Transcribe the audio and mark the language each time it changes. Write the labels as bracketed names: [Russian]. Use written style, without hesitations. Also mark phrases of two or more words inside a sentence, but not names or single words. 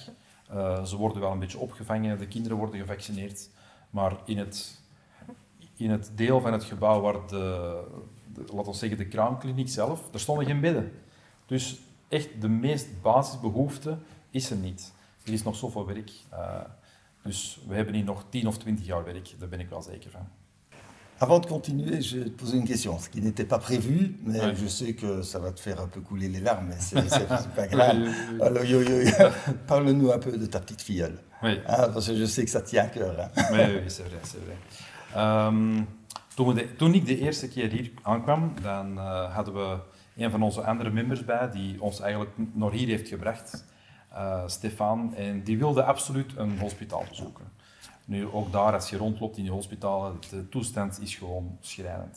[Dutch] Ze worden wel een beetje opgevangen, de kinderen worden gevaccineerd, maar in het deel van het gebouw waar laten we zeggen, de kraamkliniek zelf, er stonden geen bedden. Dus echt de meest basisbehoefte is er niet. Er is nog zoveel werk. Dus we hebben hier nog 10 of 20 jaar werk, daar ben ik wel zeker van. [French] Avant de continuer, je vais te poser une question, ce qui n'était pas prévu, mais je sais que ça va te faire un peu couler les larmes, mais c'est pas grave. Alors, Parle-nous un peu de ta petite filleule. Oui. Hein, parce que je sais que ça tient à cœur. Hein. Oui, c'est vrai, c'est vrai. [Dutch] Toen ik de eerste keer hier aankwam, dan hadden we een van onze andere members bij, die ons eigenlijk naar hier heeft gebracht, Stefan, en die wilde absoluut een hospitaal bezoeken. Nu, ook daar, als je rondloopt in die hospitalen, de toestand is gewoon schrijnend.